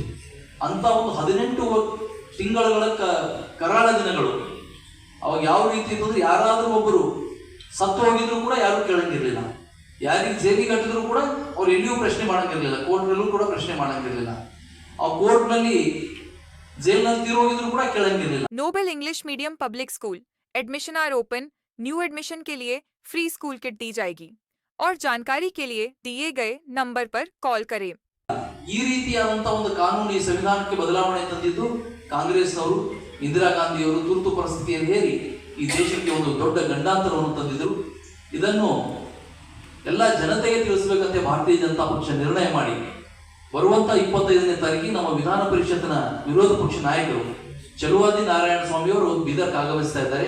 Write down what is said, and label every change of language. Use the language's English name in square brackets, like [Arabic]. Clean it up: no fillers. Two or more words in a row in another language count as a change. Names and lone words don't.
[Kannada] ಅಂತ ಒಂದು 18 ತಿಂಗಳ ಕರಾಳ ದಿನಗಳು. ಅವಾಗ ಯಾವ ರೀತಿ ಇರ್ತಂದ್ರೆ ಯಾರಾದ್ರೂ ಒಬ್ಬರು ಸತ್ತು ಹೋಗಿದ್ರು ಕೂಡ ಯಾರು ಕೇಳಂಗಿರ್ಲಿಲ್ಲ. ಯಾರಿಗೆ ಜೈಲಿಗೆ ಕಟ್ಟಿದ್ರು ಕೂಡ ಅವ್ರು ಎಲ್ಲಿಯೂ ಪ್ರಶ್ನೆ ಮಾಡಂಗಿರ್ಲಿಲ್ಲ. ಕೋರ್ಟ್ನಲ್ಲೂ ಕೂಡ ಪ್ರಶ್ನೆ ಮಾಡಂಗಿರ್ಲಿಲ್ಲ. ಆ ಕೋರ್ಟ್ನಲ್ಲಿ ಜೈಲಿನಲ್ಲಿ ತೀರೋಗಿದ್ರು ಕೂಡ ಕೇಳಂಗಿರ್ಲಿಲ್ಲ. [English] Noble English Medium Public School admission are open. new admission [Hindi] के लिए [English] free school kit [Hindi] दी जाएगी और जानकारी के लिए दिए गए नंबर पर कॉल करें. [Kannada] ಈ ರೀತಿಯಾದಂತಹ ಒಂದು ಕಾನೂನು ಈ ಸಂವಿಧಾನಕ್ಕೆ ಬದಲಾವಣೆ ತಂದಿದ್ದು ಕಾಂಗ್ರೆಸ್ನವರು, ಇಂದಿರಾ ಗಾಂಧಿಯವರು ತುರ್ತು ಪರಿಸ್ಥಿತಿಯನ್ನು ಹೇರಿ ಈ ದೇಶಕ್ಕೆ ಒಂದು ದೊಡ್ಡ ಗಂಡಾಂತರವನ್ನು ತಂದಿದ್ರು. ಇದನ್ನು ಎಲ್ಲ ಜನತೆಗೆ ತಿಳಿಸಬೇಕಂತೆ ಭಾರತೀಯ ಜನತಾ ಪಕ್ಷ ನಿರ್ಣಯ ಮಾಡಿ ಬರುವಂತ 25ನೇ ತಾರೀಕಿಗೆ ನಮ್ಮ ವಿಧಾನ ಪರಿಷತ್ನ ವಿರೋಧ ಪಕ್ಷ ನಾಯಕರು ಚಲುವಾದಿ ನಾರಾಯಣ ಸ್ವಾಮಿ ಅವರು ಬೀದರ್ಗೆ ಆಗಮಿಸ್ತಾ ಇದ್ದಾರೆ.